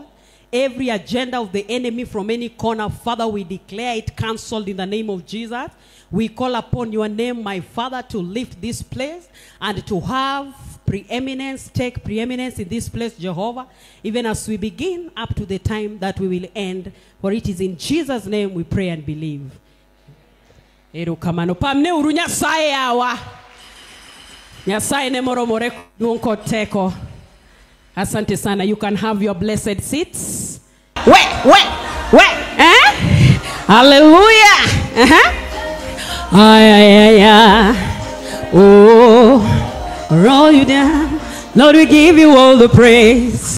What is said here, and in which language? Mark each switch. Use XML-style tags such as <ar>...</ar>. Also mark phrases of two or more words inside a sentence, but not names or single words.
<en>Every agenda of the enemy from any corner, Father, we declare it cancelled in the name of Jesus. We call upon your name, my Father, to lift this place and to have preeminence, take preeminence in this place, Jehovah, even as we begin up to the time that we will end. For it is in Jesus' name we pray and believe.</en> <luo>Erokamano pamne uru Nyasaye awa. Nyasaye ne moromore duong' kod teko.</luo> <sw>Asante sana.</sw> <en>You can have your blessed seats. Wait. Hallelujah. Oh, roll you down. Lord, we give you all the praise.</en>